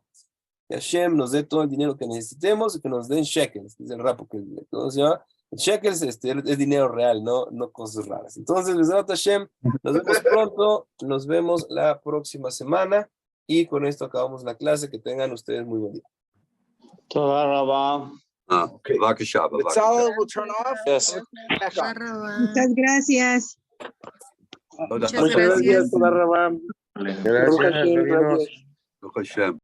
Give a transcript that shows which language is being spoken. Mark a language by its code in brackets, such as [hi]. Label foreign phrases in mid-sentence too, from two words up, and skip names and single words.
[es] Que Hashem nos dé todo el dinero que necesitemos y que nos den shekels, dice el rapo, que ¿cómo se llama? Shekels es dinero real, no cosas raras. Entonces, [he] בעזרת השם, [es] nos vemos pronto, nos vemos la próxima semana y con esto acabamos la clase. Que tengan ustedes muy buen día. [he] תודה רבה. [en] Okay. [he] בבקשה, בבקשה. [en] Betzalel will turn off. Yes. and back on. [es] Muchas gracias. [he] תודה. [es] Muchas gracias. [he] תודה רבה. [es] Gracias, [he] ברוך השם, [es] Dios. gracias. [he] ברוך השם.